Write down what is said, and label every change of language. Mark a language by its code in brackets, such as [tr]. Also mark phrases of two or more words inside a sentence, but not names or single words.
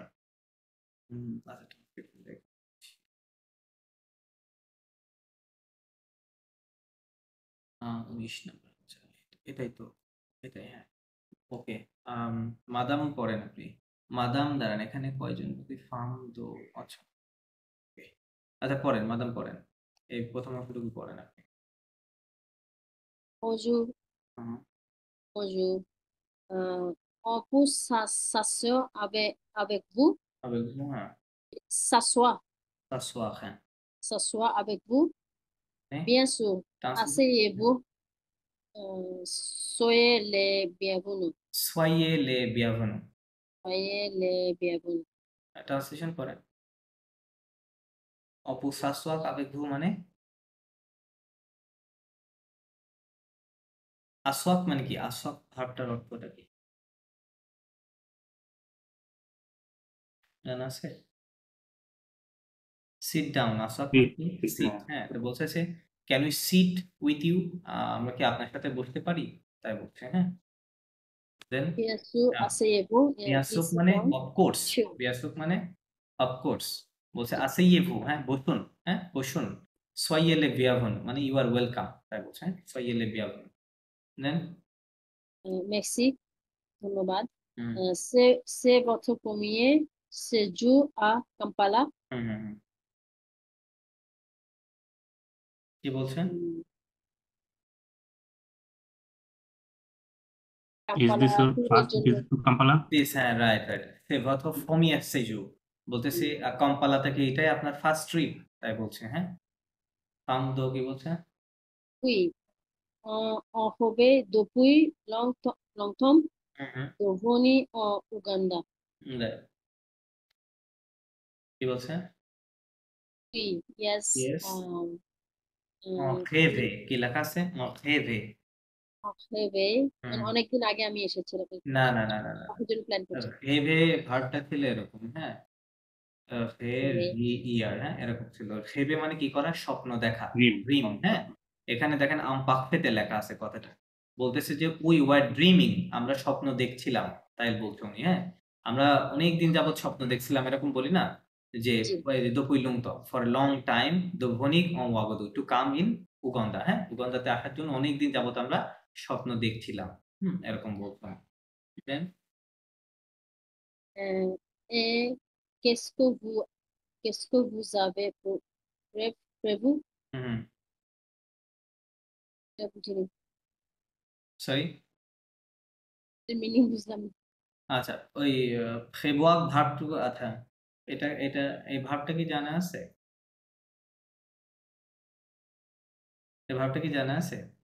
[bn] আচ্ছা ট্রান্সক্রিপশন দেখ, 19 নম্বর, আচ্ছা এটাই তো, এটাই হ্যাঁ। ওকে, মাদাম পড়েন আপনি। মাদাম দাঁড়ান, এখানে কয়জন যদি ফার্ম দো, আচ্ছা okay. আচ্ছা পড়েন, মাদাম পড়েন, এই প্রথম অংশটুকু পড়েন আপনি। [fr] Bonjour, [bn] হুম, [fr] bonjour. On peut s'asseoir avec vous, avec vous, হ্যাঁ, s'asseoir, s'asseoir, হ্যাঁ, s'asseoir avec vous. [bn] হ্যাঁ, [fr] Bien sûr, [bn] ট্রান্সলেট, [fr] asseyez-vous. Soyez les bienvenus. soyez les bienvenus, Soyez les bienvenus. [bn] ট্রান্সলেশন করেন। [fr] on peut s'asseoir avec vous [bn] মানে, আসওয়াক মানে কি, আসওয়াক ভার্বটার অর্থটা কি জানা আছে? [en] sit down, [bn] আসওয়াক মানে কি, সিট। হ্যাঁ, তো বলছে সে [en] can we sit with you, [bn] আমরা কি আপনার সাথে বসতে পারি, তাই বলছে। হ্যাঁ, দেন [fr] Bien sûr, asseyez-vous. bien sûr Ici, [bn] মানে [fr] donc, [en] of course, sure. [fr] bien sûr [bn] মানে [en] of course, [bn] বলছে [fr] asseyez-vous, [bn] হ্যাঁ বসুন, হ্যাঁ বসুন। [fr] soyez les bienvenus [bn] মানে [en] you are welcome, [bn] তাই বলছে। হ্যাঁ, [fr] soyez les bienvenus, [bn] দেন [fr] Merci, ধন্যবাদ। C'est votre premier séjour à Kampala. [bn] কি বলছেন? [en] Is this your first visit to Kampala? দিস, [bn] হ্যাঁ রাইট রাইট, [fr] c'est votre premier séjour, [bn] বলতেছে কম্পালা থেকে এটাই আপনার [en] first trip, [bn] তাই বলছে। হ্যাঁ, ফার্ম দো কি বলছে? [fr] Oui, on revient depuis longtemps de venir en Ouganda. [bn] কি বলছে? [en] Oui, yes. [fr] Yes. On rêve, [bn] কি লেখা আছে? [fr] On rêve. On rêve. [bn] অনেকদিন আগে আমি এসেছিলাম। না না না না না, কতজন প্ল্যান করছে? rêve ভার্বটা ছিল এরকম, হ্যাঁ হ্যাঁ এরকম ছিল। rêve মানে কি করা, স্বপ্ন দেখা, ড্রিম। হ্যাঁ, এখানে দেখেন পাখফেতে লেখা আছে কথাটা, বলতেছে যে [en] we were dreaming, [bn] আমরা স্বপ্ন দেখছিলাম, তাই বলছে উনি। হ্যাঁ, আমরা অনেক দিন যাবত স্বপ্ন দেখছিলাম, এরকম বলি না যে [en] for long time [bn] দভনিক ওয়াগদু [en] to come in Uganda. [bn] হ্যাঁ, উগান্ডাতে আসার জন্য অনেক দিন যাবত আমরা স্বপ্ন দেখছিলাম, এরকম বলতাম। দেন [fr] Et qu'est-ce que vous avez prévu? [bn] বুঝিনি, সরি, মিনিং বুঝলাম না। আচ্ছা ওই ফেবওয়াক ভার্বটুকু, আচ্ছা এটা এই ভার্বটা কি জানা আছে? এই ভার্বটা কি জানা আছে?